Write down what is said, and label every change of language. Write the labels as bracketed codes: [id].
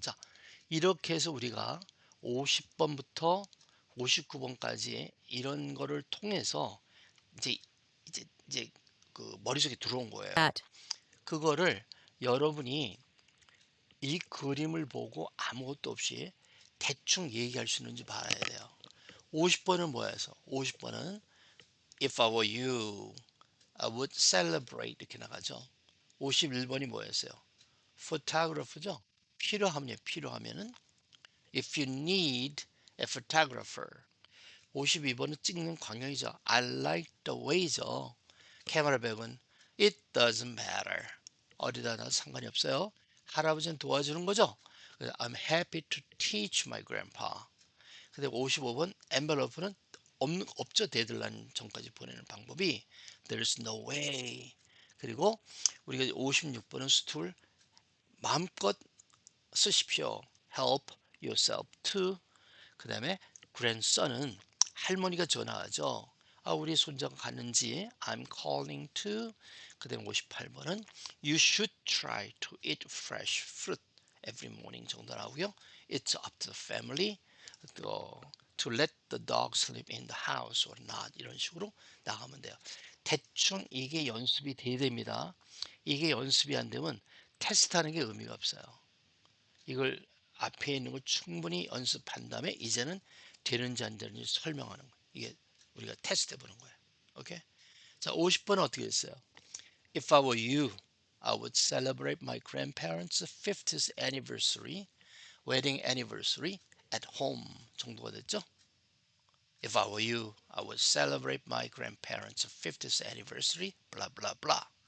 [ko] 자, 이렇게 해서 우리가 50번부터 59번까지 이런 거를 통해서 이제 이제 그 머릿속에 들어온 거예요. at, 그거를 여러분이 이 그림을 보고 아무것도 없이 대충 얘기할 수 있는지 봐야 돼요. 50번은 뭐예요? [en] 50번은 If I were you, I would celebrate [ko] 이렇게 나가죠. [en] 51번이 뭐였어요? photographer죠. [ko] 필요하면은 [en] if you need a photographer. [ko] 52번은 찍는 광경이죠. [en] I like the way죠. [ko] 캐머라백은 [en] it doesn't matter. [ko] 어디다 놔도 상관이 없어요. 할아버지는 도와주는 거죠. [en] I'm happy to teach my grandpa. [ko] 근데 55번 envelope는 없죠. 데드라인 전까지 보내는 방법이 [en] there's no way. [ko] 그리고 우리가 56번은 스툴 마음껏 쓰십시오. [en] help yourself to. [ko] 그 다음에 grandson은 할머니가 전화하죠. 아, 우리 손자가 갔는지 [en] I'm calling to. 그 다음에 58번은 you should try to eat fresh fruit every morning [ko] 정도 나오고요. [en] It's up to the family to let the dog sleep in the house or not [ko] 이런 식으로 나가면 돼요. 대충 이게 연습이 돼야 됩니다. 이게 연습이 안 되면 테스트하는 게 의미가 없어요. 이걸 앞에 있는 걸 충분히 연습한 다음에 이제는 되는지 안 되는지 설명하는 거예요. 이게 우리가 테스트 해보는 거예요. 오케이? 자, 50번은 어떻게 했어요? [en] If I were you, I would celebrate my grandparents' 50th anniversary, wedding anniversary at home [ko] 정도가 됐죠? [en] If I were you, I would celebrate my grandparents' 50th anniversary, blah blah blah.